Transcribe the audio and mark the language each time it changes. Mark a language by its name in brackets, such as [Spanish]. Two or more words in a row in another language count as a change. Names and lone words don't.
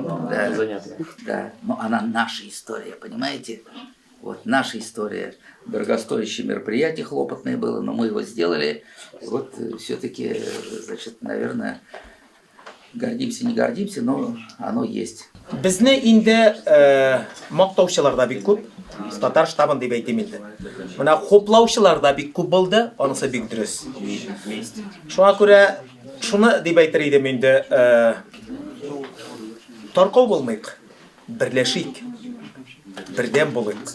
[Russian] Да, занятно. Да, но она наша история, понимаете? Вот наша история. Дорогостоящее мероприятие, хлопотное было, но мы его сделали. Вот все-таки, значит, наверное, гордимся, не гордимся, но оно есть. [Tatar] Безне инде мактаучылар да бик күп, татар штабын дип әйтим инде. Менә хуплаучылар да бик күп булды, анысы бик дөрес. Шуңа күрә шуны дип әйтер идем инде, таркау булмыйк, берләшик, бердәм булыйк.